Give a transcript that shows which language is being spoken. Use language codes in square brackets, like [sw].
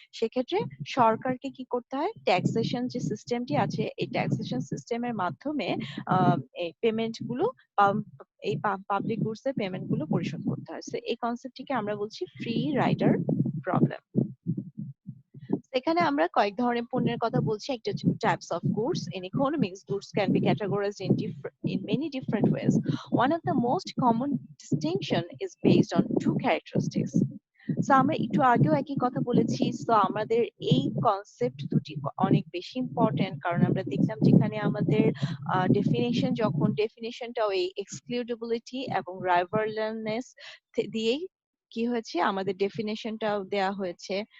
[bn] সেক্ষেত্রে সরকারকে কি করতে হয়, ট্যাক্সেশন যে সিস্টেমটি আছে এই ট্যাক্সেশন সিস্টেমের মাধ্যমে এই পেমেন্ট গুলো, এই পাবলিক গুডস এর পেমেন্ট গুলো পরিশোধ করতে হয়। সো এই কনসেপ্টটিকে আমরা বলছি ফ্রি রাইডার প্রবলেম। এখানে আমরা কয়েক ধরনের পণ্যের কথা বলছি। একটা হচ্ছে [en] types of goods. In economics, goods can be categorized in many different ways. One of the most common distinction is based on two characteristics. [bn] So আমরা একটু আগেও একই কথা বলেছি। সো আমাদের এই কনসেপ্ট দুটি অনেক বেশি ইম্পর্টেন্ট, কারণ আমরা দেখলাম যেখানে আমাদের ডেফিনেশন, যখন ডেফিনেশনটা ওই এক্সক্লুডেবিলিটি এবং রাইভারলেসনেস দিয়েই কি হয়েছে, আমাদের ডেফিনেশনটাও দেয়া হয়েছে।